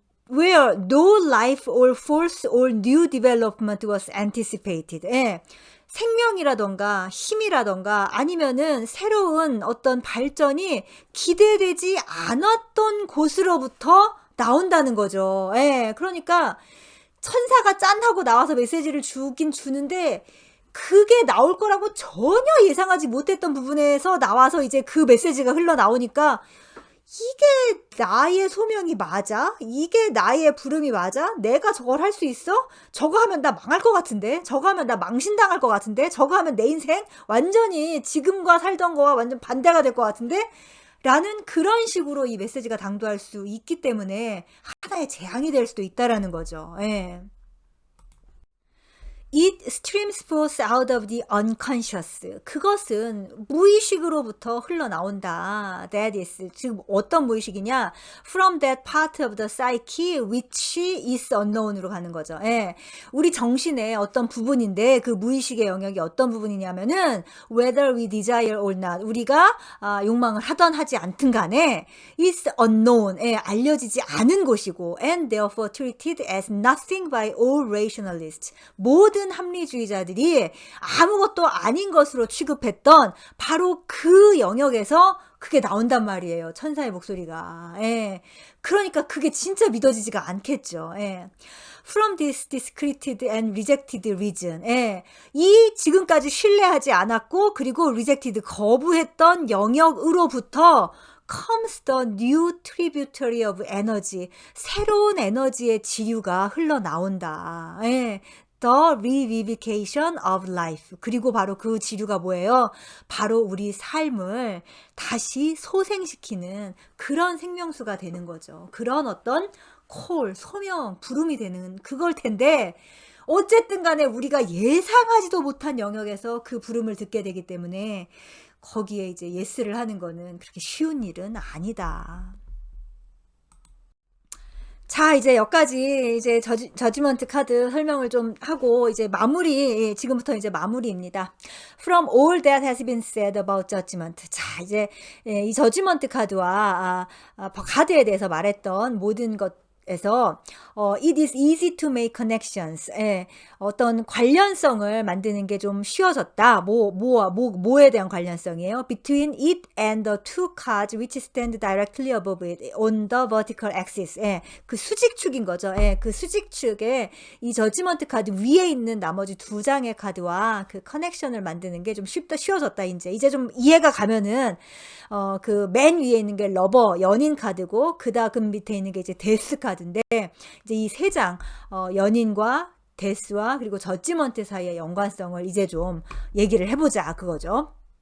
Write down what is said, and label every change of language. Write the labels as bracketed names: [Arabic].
[English] where no life or force or new development was anticipated. [Korean] 생명이라던가 힘이라던가 아니면은 새로운 어떤 발전이 기대되지 않았던 곳으로부터 나온다는 거죠. 그러니까 천사가 짠 하고 나와서 메시지를 주긴 주는데 그게 나올 거라고 전혀 예상하지 못했던 부분에서 나와서 이제 그 메시지가 흘러나오니까 이게 나의 소명이 맞아? 이게 나의 부름이 맞아? 내가 저걸 할 수 있어? 저거 하면 나 망할 것 같은데? 저거 하면 나 망신당할 것 같은데? 저거 하면 내 인생 완전히 지금과 살던 거와 완전 반대가 될 것 같은데? 라는 그런 식으로 이 메시지가 당도할 수 있기 때문에 하나의 재앙이 될 수도 있다라는 거죠. [English] It streams forth out of the unconscious. [Korean] 그것은 무의식으로부터 흘러나온다. [English] That is, [Korean] 지금 어떤 무의식이냐? [English] From that part of the psyche which is unknown [Korean] 으로 가는 거죠. 우리 정신의 어떤 부분인데 그 무의식의 영역이 어떤 부분이냐면은 [English] whether we desire or not, [Korean] 우리가 욕망을 하던 하지 않든 간에 [English] is unknown, [Korean] 알려지지 않은 곳이고 [English] and therefore treated as nothing by all rationalists. [Korean] 모든 모든 합리주의자들이 아무것도 아닌 것으로 취급했던 바로 그 영역에서 그게 나온단 말이에요. 천사의 목소리가. 예. 그러니까 그게 진짜 믿어지지가 않겠죠. 예. [English] From this discredited and rejected region. [Korean] 예. 이 지금까지 신뢰하지 않았고 그리고 rejected 거부했던 영역으로부터 [English] comes the new tributary of energy. [Korean] 새로운 에너지의 지류가 흘러나온다. 예. [English] The revivification of life. [Korean] 그리고 바로 그 지류가 뭐예요? 바로 우리 삶을 다시 소생시키는 그런 생명수가 되는 거죠. 그런 어떤 소명, 부름이 되는 그걸 텐데 어쨌든 간에 우리가 예상하지도 못한 영역에서 그 부름을 듣게 되기 때문에 거기에 이제 예스를 하는 거는 그렇게 쉬운 일은 아니다. 자, 이제 여기까지 이제 저지먼트 카드 설명을 좀 하고 이제 마무리, 지금부터 이제 마무리입니다. [English] From all that has been said about judgment. [Korean] 자, 이제 이 저지먼트 카드와 카드에 대해서 말했던 모든 것에서 [English] it is easy to make connections. [Korean] 예, 어떤 관련성을 만드는 게 좀 쉬워졌다. 뭐에 대한 관련성이에요? [English] Between it and the two cards which stand directly above it on the vertical axis. [Korean] 예, 그 수직축인 거죠. 예, 그 수직축에 이 저지먼트 카드 위에 있는 나머지 두 장의 카드와 그 커넥션을 만드는 게 좀 쉬워졌다. 이제 좀 이해가 가면은 그 맨 위에 있는 게 러버 연인 카드고 그 다음 밑에 있는 게 이제 데스 카드인데 이제 이 세 장 연인과 데스와 그리고 저지먼트 사이의 연관성을 이제 좀 얘기를 해보자 그거죠.